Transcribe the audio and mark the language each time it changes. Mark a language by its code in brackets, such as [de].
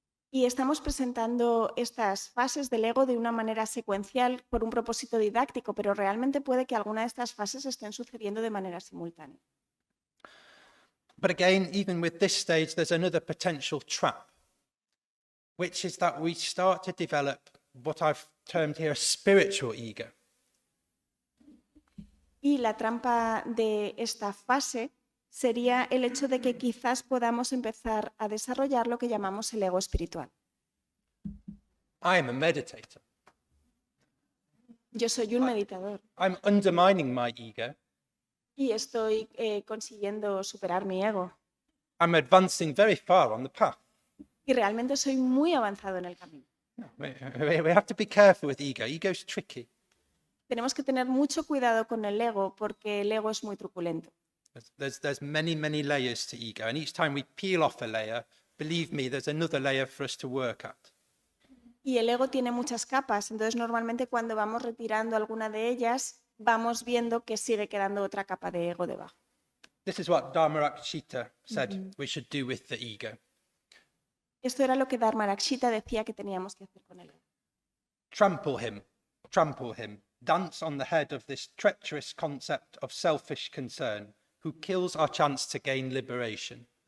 [es] Y estamos presentando estas fases del ego de una manera secuencial por un propósito didáctico, pero realmente puede que alguna de estas fases estén sucediendo de manera simultánea. [en] But again, even with this stage, there's another potential trap, which is that we start to develop what I've termed here a spiritual ego. [es] Y la trampa de esta fase sería el hecho de que quizás podamos empezar a desarrollar lo que llamamos el ego espiritual. [en] I am a meditator. [es] Yo soy un meditador [en] I'm undermining my ego. [es] y estoy consiguiendo superar mi ego. [en] I'm advancing very far on the path. [es] Y realmente soy muy avanzado en el camino. [en] We have to be careful with ego. Ego's tricky. [es] Tenemos que tener mucho cuidado con el ego porque el ego es muy truculento. [en] There's many layers to ego, and each time we peel off a layer, believe me, there's another layer for us to work at. [es] Y el ego tiene muchas capas, entonces normalmente cuando vamos retirando alguna de ellas, vamos viendo que sigue quedando otra capa de ego debajo. [en] This is what Dharmarakshita said we should do with the ego. [es] Esto era lo que Dharmarakshita decía que teníamos que hacer con el ego. [en] Trample him, dance on the head of this treacherous concept of selfish concern, who kills our chance to gain liberation.